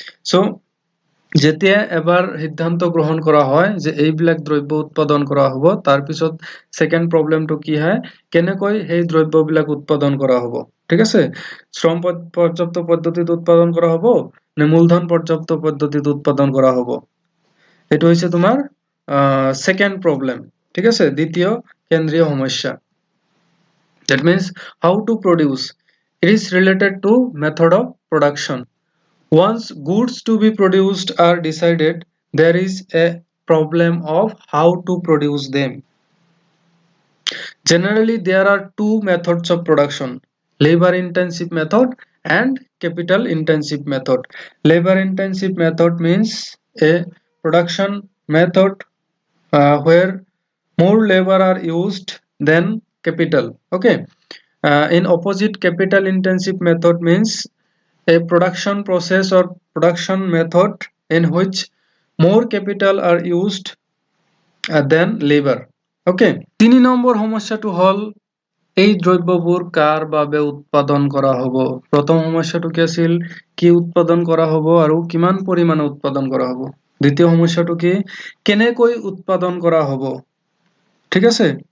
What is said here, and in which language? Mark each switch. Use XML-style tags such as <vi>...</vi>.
<as>চ' যেতিয়া এবাৰ সিদ্ধান্ত গ্ৰহণ কৰা হয় যে এইবিলাক দ্ৰব্য উৎপাদন কৰা হ'ব, তাৰপিছত ছেকেণ্ড প্ৰব্লেমটো কি হয়, কেনেকৈ সেই দ্ৰব্যবিলাক উৎপাদন কৰা হ'ব, ঠিক আছে। শ্ৰম পৰ্যাপ্ত পদ্ধতিত উৎপাদন কৰা হ'ব নে মূলধন পৰ্যাপ্ত পদ্ধতিত উৎপাদন কৰা হ'ব, এইটো হৈছে তোমাৰ ছেকেণ্ড প্ৰব্লেম, ঠিক আছে, দ্বিতীয় কেন্দ্ৰীয় সমস্যা।</as> <en>That means how to produce. It is related to method of production. Once goods to be produced are decided, there is a problem of how to produce them. Generally, there are two methods of production: labor intensive method and capital intensive method. Labor intensive method means a production method where more labor are used than capital. Okay. In opposite, capital intensive method means a production process or production method in which more capital are used than labor. Okay.</en> <as>3 number সমস্যাটো হল এই দ্ৰব্যবোৰ কাৰ বাবে উৎপাদন কৰা হ'ব। প্ৰথম সমস্যাটো কি আছিল, কি উৎপাদন কৰা হ'ব আৰু কিমান পৰিমাণে উৎপাদন কৰা হ'ব। দ্বিতীয় সমস্যাটো কি, কেনেকৈ উৎপাদন কৰা হ'ব। ঠিক আছে।</as>